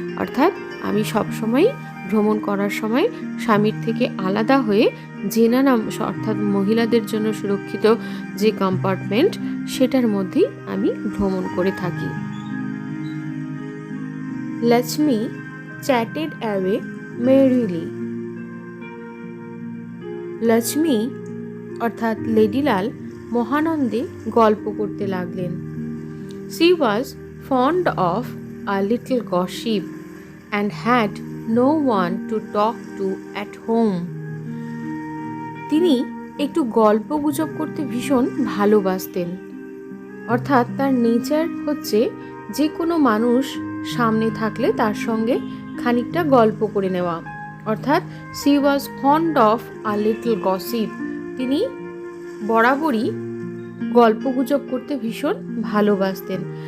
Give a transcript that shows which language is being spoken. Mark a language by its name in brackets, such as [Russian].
[Bangla] অর্থাৎ আমি সবসময় ভ্রমণ করার সময় স্বামীর থেকে আলাদা হয়ে জেনানা, অর্থাৎ মহিলাদের জন্য সুরক্ষিত যে কম্পার্টমেন্ট, সেটার মধ্যেই আমি ভ্রমণ করে থাকি। [English] Lakshmi chatted away merrily. [Bangla] লক্ষ্মী অর্থাৎ লেডিলাল মহানন্দে গল্প করতে লাগলেন। [English] She was fond of a little gossip and had no one to talk to at home. [Bangla] তিনি একটু গল্প গুজব করতে ভীষণ ভালোবাসতেন। অর্থাৎ তার নেচার হচ্ছে যে কোনো মানুষ সামনে থাকলে তার সঙ্গে খানিকটা গল্প করে নেওয়া। অর্থাৎ [English] she was fond of a little gossip, [Bangla] তিনি বরাবরই গল্পগুজব করতে ভীষণ ভালোবাসতেন।